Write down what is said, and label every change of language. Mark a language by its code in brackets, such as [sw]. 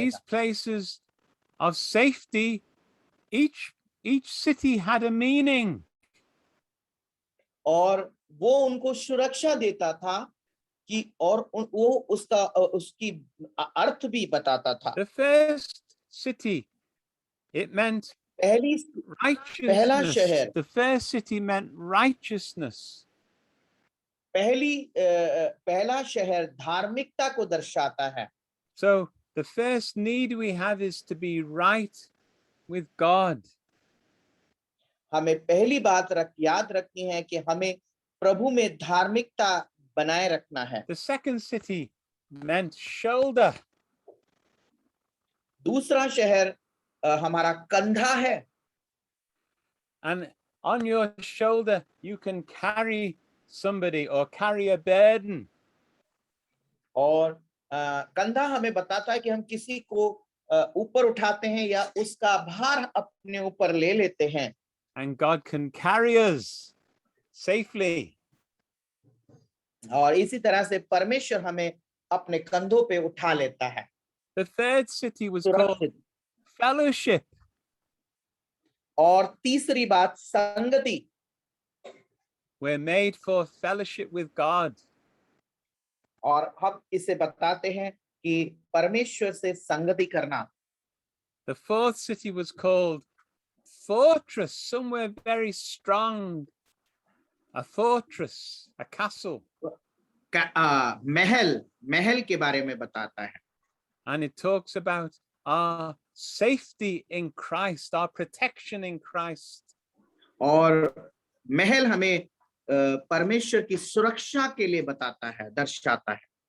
[en] these places of safety, each city had a meaning. [hi] और वो उनको सुरक्षा देता था कि और वो उसकी अर्थ भी बताता था। [en] The first city, it meant [hi] पहला [en] righteousness. [hi] शहर, [en] The first city meant righteousness. [hi] पहला शहर धार्मिकता को दर्शाता है। [en] So the first need we have is to be right with God. [hi] हमें पहली बात याद रखनी है कि हमें प्रभु में धार्मिकता बनाए रखना है। [en] The second city meant shoulder. [hi] दूसरा शहर हमारा कंधा है, [en] And on your shoulder, you can carry somebody or carry a burden. [hi] और कंधा हमें बताता है कि हम किसी को ऊपर उठाते हैं या उसका भार अपने ऊपर ले लेते हैं। [en] And God can carry us safely. [hi] और इसी तरह से परमेश्वर हमें अपने कंधों पे उठा लेता है। [en] The third city was called [hi] सुरक्षित। [en] fellowship. [hi] और तीसरी बात संगति। [en] We're made for fellowship with God. [hi] और हम इसे बताते हैं कि परमेश्वर से संगति करना। [en] The fourth city was called fortress, somewhere very strong. A fortress, a castle. [hi] महल के बारे में बताता है। [en] And it talks about our safety in Christ, our protection in Christ. [hi] और महल हमें परमेश्वर की सुरक्षा के लिए बताता है, दर्शाता है।